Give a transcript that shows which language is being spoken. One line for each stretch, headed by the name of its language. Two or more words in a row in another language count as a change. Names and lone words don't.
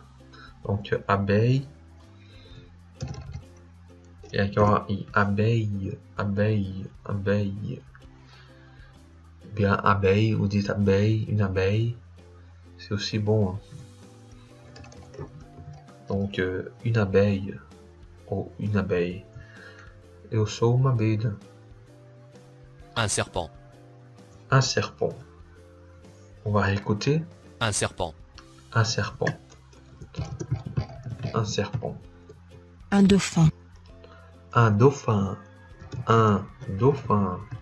French: Donc abeille. Et encore un I. Abeille, abeille, abeille. Bien abeille, vous dites abeille, une abeille. C'est aussi bon. Hein. Donc une abeille. Oh, une abeille.
Portuguese: Eu sou uma abelha.
French: Un serpent. Un serpent. On va réécouter. Un serpent. Un serpent. Un serpent. Un dauphin. Un dauphin. Un dauphin.